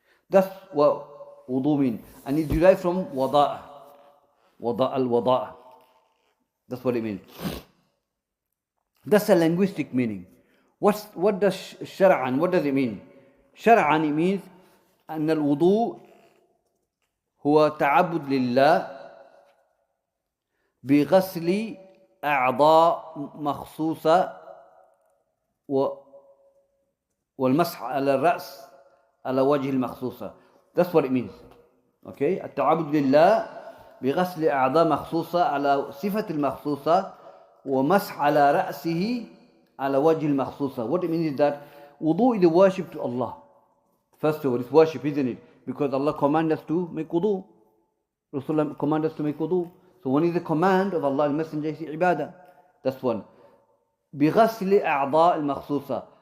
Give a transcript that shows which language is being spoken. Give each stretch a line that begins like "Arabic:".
English: That's what wudu means. And it's derived from wada'a. Wada'a. That's what it means. That's a linguistic meaning. What does shar'an, what does it mean? Shar'an, it means
Arabic: أن الوضوء هو تعبد لله بغسل أعضاء مخصوصة والمسح على الرأس على وجه المخصوصة.
English: That's what it means.
Arabic: Okay, التعبد لله بغسل أعضاء مخصوصة على صفة المخصوصة ومسح على رأسه على وجه المخصوصة.
English: What it means is that wudu is the worship to Allah. First of all, it's worship, isn't it? Because Allah commands us to make wudu. Rasulullah commanded us to make wudu. So one is the command of Allah, the Messenger, is ibadah. That's one.
Arabic: بغسل أعضاء المخصوصة.